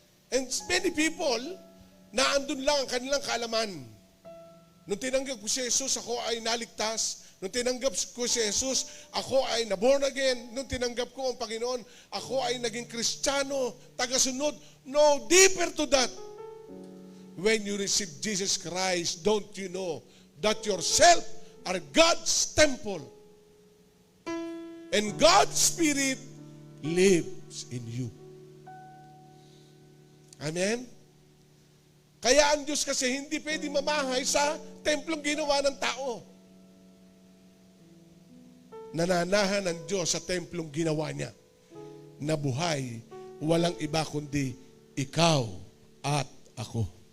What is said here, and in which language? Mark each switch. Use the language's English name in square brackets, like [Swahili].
[English] And many people, [Filipino] naandun lang ang kanilang kaalaman. Nung tinanggap ko si Jesus, ako ay naligtas. Nung tinanggap ko si Jesus, ako ay naborn again. Nung tinanggap ko ang Panginoon, ako ay naging Kristiyano, tagasunod. [English] No, deeper to that. When you receive Jesus Christ, don't you know that yourself are God's temple? And God's Spirit lives in you. Amen? [Filipino] Kaya ang Diyos kasi hindi pwede mamahay sa templong ginawa ng tao. Nananahan ng Diyos sa templong ginawa niya na buhay, walang iba kundi ikaw at ako.